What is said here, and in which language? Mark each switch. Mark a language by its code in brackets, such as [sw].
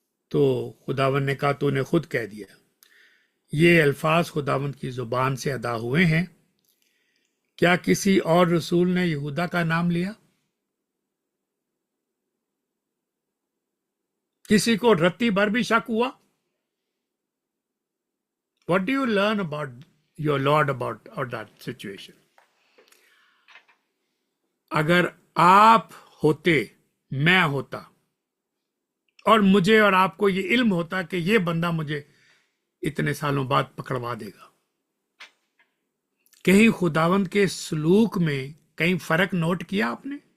[hi] तो खुदावन ने कहा तूने खुद कह दिया। ये अल्फाज खुदावन की जुबान से अदा हुए हैं। क्या किसी और रसूल ने यहूदा का नाम लिया? किसी को रत्ती भर भी शक हुआ? [en] What do you learn about your Lord about that situation? [hi] अगर आप होते, मैं होता, और मुझे और आपको ये इल्म होता कि ये बंदा मुझे इतने सालों बाद पकड़वा देगा, कहीं खुदावंद के सलूक में कहीं फर्क नोट किया आपने?